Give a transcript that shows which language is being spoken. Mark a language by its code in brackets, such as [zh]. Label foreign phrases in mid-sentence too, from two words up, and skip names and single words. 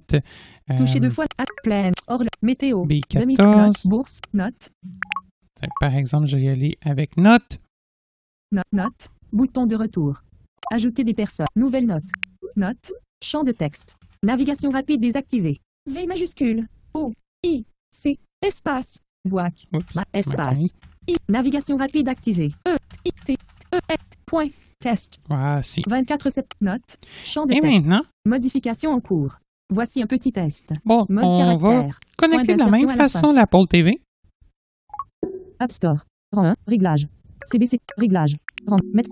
[fr] Toucher 2 fois. Pleine. Météo. B14. Note. Bourse. Note. Par exemple, je vais y aller avec Note. Note. Bouton de retour. Ajouter des personnes. Nouvelle note. Note. Champ de texte. Navigation rapide désactivée. V majuscule. O. I. C. Espace. Voix. Oups. Espace. Ouais. I. Navigation rapide activée. E. I. T. E. F. Point. Test. Voici. 24 sept. Note. Champ de Et texte. maintenant, Modification en cours. Voici un petit test. bon, Mode on va caractère. connecter de la Point même d'insertion à la façon l'Apple TV. App Store. Rang 1. Réglage. CBC. Réglage. Rang. Mettre.